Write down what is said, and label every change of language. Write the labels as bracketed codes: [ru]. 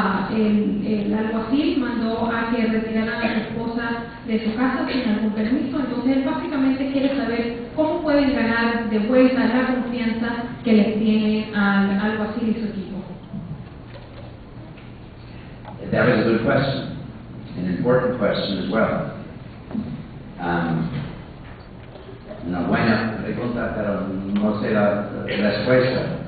[es] El alguacil mandó a que retiraran a su esposa de su casa sin algún permiso. Entonces él básicamente quiere saber cómo pueden ganar de vuelta la confianza que les tiene al alguacil y su equipo. [en] That was a good question, an important question as well. [es] Buena pregunta, pero no sé la respuesta.